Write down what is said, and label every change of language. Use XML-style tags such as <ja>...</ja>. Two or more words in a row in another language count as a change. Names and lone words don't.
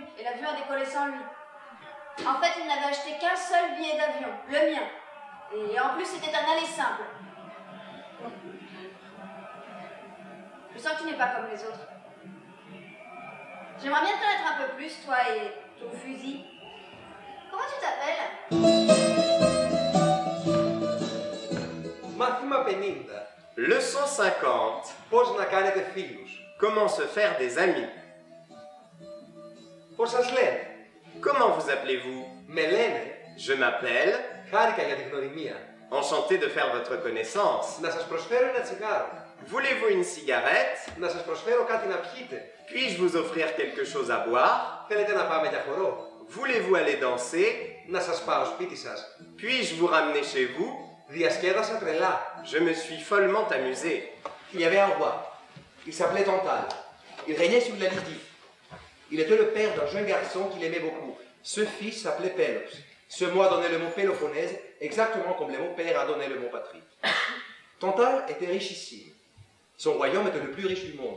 <fr>Et l'avion a décollé sans lui. En fait, il n'avait acheté qu'un seul billet d'avion, le mien. Et en plus, c'était un aller simple. Je sens que tu n'es pas comme les autres. J'aimerais bien te connaître un peu plus, toi et ton fusil. Comment tu t'appelles?</fr> <el>Μάθημα 50.</el> <fr>leçon 50.</fr> <el>Πώς να κάνετε φίλους.</el> <fr>Comment se faire des amis?</fr> <el>Πώς σας λένε.</el> <fr>Comment vous appelez-vous?</fr> <el>Με λένε.</el> <fr>Je m'appelle.</fr> <el>Χάρηκα για την γνωριμία.</el> <fr>Enchanté de faire votre connaissance.</fr> <el>Να σας προσφέρω ένα τσιγάρο.</el> <fr>Voulez-vous une cigarette?</fr> <el>Να σας προσφέρω κάτι να πιείτε.</el> <fr>Puis-je vous offrir quelque chose à boire?</fr> <el>Θέλετε να πάμε για χορό.</el> <fr>Voulez-vous aller danser?</fr> <el>Να σας πάω σπίτι σας.</el> <fr>Puis-je vous ramener chez vous?</fr> <el>Διασκέδασα τρελά.</el> <fr>Je me suis follement amusé. Il y avait un roi. Il s'appelait Tantale. Il régnait sur la Lydie. Il était le père d'un jeune garçon qu'il aimait beaucoup. Ce fils s'appelait Pélos. Ce mot a donné le mot Péloponnèse, exactement comme le mot père a donné le mot patrie. Tantale était richissime. Son royaume était le plus riche du monde.</fr>